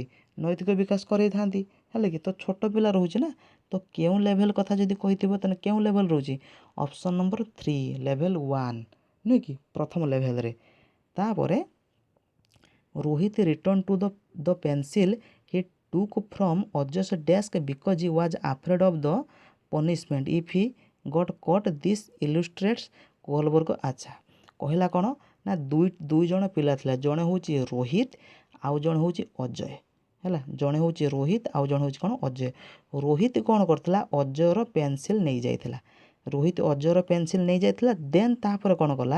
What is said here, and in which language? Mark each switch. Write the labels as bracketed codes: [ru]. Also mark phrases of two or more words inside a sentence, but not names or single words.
[or] ନୈତିକ ବିକାଶ କରାଇଥାନ୍ତି, ହେଲା କି। ତ ଛୋଟ ପିଲା ରହୁଛି ନା, ତ କେଉଁ ଲେଭେଲ୍ କଥା ଯଦି କହିଥିବ ତାହେଲେ କେଉଁ ଲେଭେଲ୍ ରହୁଛି? [en] option number [or] 3 ଲେଭେଲ୍ 1, ନୁହେଁ କି, ପ୍ରଥମ ଲେଭେଲ୍ରେ। [en] ତାପରେ Rohit return to the pencil he took from Ajay's desk because he was afraid of the punishment if he got caught। this illustrates କୋହଲବର୍ଗ। [or] ଆଚ୍ଛା, କହିଲା କ'ଣ ନା ଦୁଇ ଜଣ ପିଲା ଥିଲା, ଜଣେ ହେଉଛି ରୋହିତ ଆଉ ଜଣେ ହେଉଛି ଅଜୟ, ହେଲା। ଜଣେ ହେଉଛି ରୋହିତ ଆଉ ଜଣେ ହେଉଛି କ'ଣ ଅଜୟ। ରୋହିତ କ'ଣ କରିଥିଲା? ଅଜୟର ପେନ୍ସିଲ୍ ନେଇଯାଇଥିଲା। ରୋହିତ ଅଜୟର ପେନ୍ସିଲ୍ ନେଇଯାଇଥିଲା, ଦେନ୍ ତାପରେ କ'ଣ କଲା?